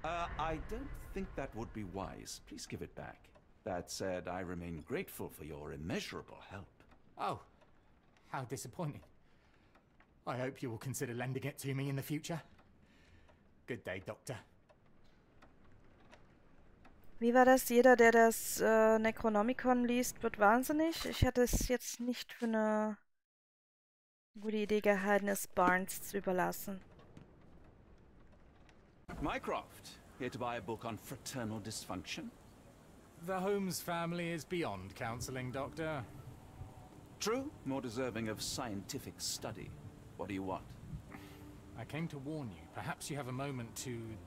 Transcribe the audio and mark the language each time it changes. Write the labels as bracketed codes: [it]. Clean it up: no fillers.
[en] I don't think that would be wise. Please give it back. That said, I remain grateful for your immeasurable help. Oh, how disappointing. I hope you will consider lending it to me in the future. Good day, Doctor. [de] Wie war das? Jeder, der das Necronomicon liest, wird wahnsinnig. Ich hatte es jetzt nicht für eine gute Idee gehalten, es Barnes zu überlassen. [en] Mycroft, here to buy a book on fraternal dysfunction? The Holmes family is beyond counseling, Doctor. True, more deserving of scientific study. What do you want? I came to warn you. Perhaps you have a moment to...